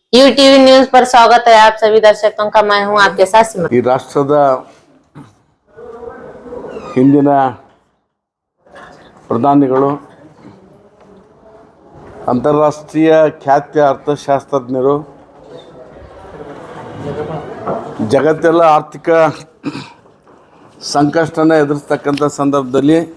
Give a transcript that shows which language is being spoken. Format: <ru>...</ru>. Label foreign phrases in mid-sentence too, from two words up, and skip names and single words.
<hi>टीवी न्यूज पर स्वागत है आप सभी दर्शकों का। मैं हूं आपके साथ सिमरन।</hi> <kn>ಈ ರಾಷ್ಟ್ರದ ಹಿಂದಿನ ಪ್ರಧಾನಿಗಳು, ಅಂತಾರಾಷ್ಟ್ರೀಯ ಖ್ಯಾತಿಯ ಅರ್ಥಶಾಸ್ತ್ರಜ್ಞರು, ಜಗತ್ತೆಲ್ಲ ಆರ್ಥಿಕ ಸಂಕಷ್ಟನ ಎದುರಿಸ್ತಕ್ಕಂಥ ಸಂದರ್ಭದಲ್ಲಿ</kn>